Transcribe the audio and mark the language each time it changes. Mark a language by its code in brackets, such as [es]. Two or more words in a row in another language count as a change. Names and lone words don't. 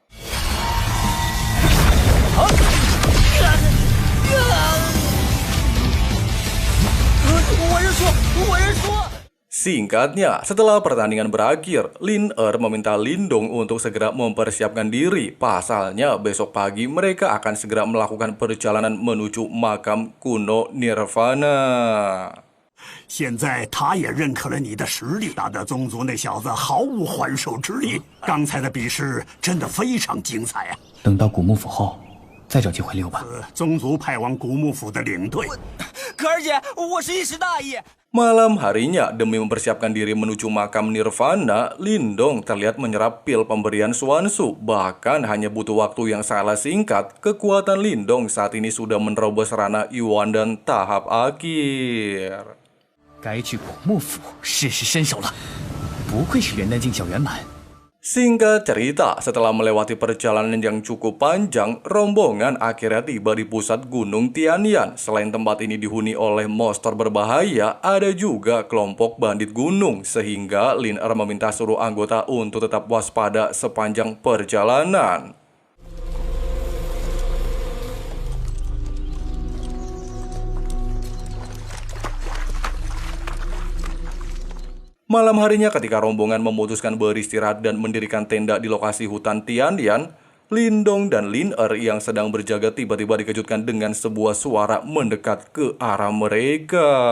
[id] Singkatnya, setelah pertandingan berakhir, Lin meminta Lindong untuk segera mempersiapkan diri. Pasalnya, besok pagi mereka akan segera melakukan perjalanan menuju makam kuno Nirvana. [zh] 现在他也认可了你的实力，打的宗族那小子毫无还手之力。刚才的比试真的非常精彩啊！等到古墓府后，再找机会溜吧。宗族派往古墓府的领队。可儿姐，我是一时大意。 [id] Malam harinya, demi mempersiapkan diri menuju makam Nirvana, Lindong terlihat menyerap pil pemberian Xuanzu. Bahkan hanya butuh waktu yang sangat singkat, kekuatan Lindong saat ini sudah menerobos ranah Yuan dan tahap akhir. [zh] 该去古墓府试试身手了，不愧是元丹境小圆满。 [id] Singkat cerita, setelah melewati perjalanan yang cukup panjang, rombongan akhirnya tiba di pusat Gunung Tianyan. Selain tempat ini dihuni oleh monster berbahaya, ada juga kelompok bandit gunung, sehingga Lin meminta seluruh anggota untuk tetap waspada sepanjang perjalanan. Malam harinya ketika rombongan memutuskan beristirahat dan mendirikan tenda di lokasi hutan Tianyan, Lindong dan Lin yang sedang berjaga tiba-tiba dikejutkan dengan sebuah suara mendekat ke arah mereka.